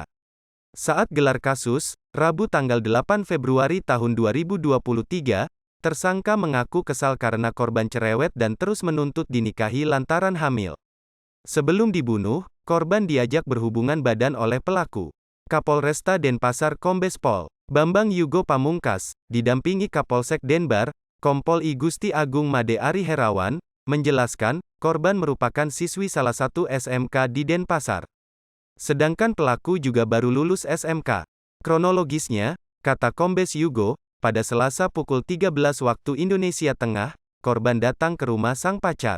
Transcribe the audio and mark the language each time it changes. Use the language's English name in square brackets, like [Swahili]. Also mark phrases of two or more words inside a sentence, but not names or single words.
[Indonesian] Saat gelar kasus, Rabu tanggal 8 Februari tahun 2023, tersangka mengaku kesal karena korban cerewet dan terus menuntut dinikahi lantaran hamil. Sebelum dibunuh, korban diajak berhubungan badan oleh pelaku. Kapolresta Denpasar Kombes Pol Bambang Yugo Pamungkas, didampingi Kapolsek Denbar, Kompol I Gusti Agung Made Ari Herawan, menjelaskan, korban merupakan siswi salah satu SMK di Denpasar. Sedangkan pelaku juga baru lulus SMK. Kronologisnya, kata Kombes Yugo, pada Selasa pukul 13 waktu Indonesia Tengah, korban datang ke rumah sang pacar.